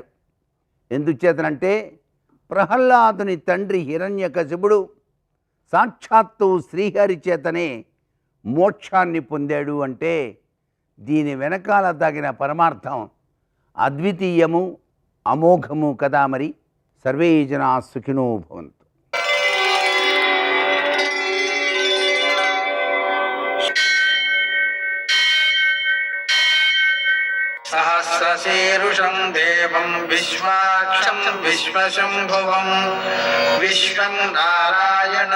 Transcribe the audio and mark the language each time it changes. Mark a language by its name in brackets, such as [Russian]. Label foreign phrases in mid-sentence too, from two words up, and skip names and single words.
[Telugu] ఎందుచేతనంటే ప్రహ్లాదుని తండ్రి హిరణ్యకశిపుడు సాక్షాత్తు శ్రీహరి చేతనే మోక్షాన్ని పొందాడు అంటే దీని వెనకాల తగిన పరమార్థం అద్వితీయము, అమోఘము కదా. మరి [Sanskrit] సర్వే జనా సుఖినో భవంతు. सहस्रशीर्षं देवं विश्वाक्षं विश्वशम्भुवं विश्वं नारायणं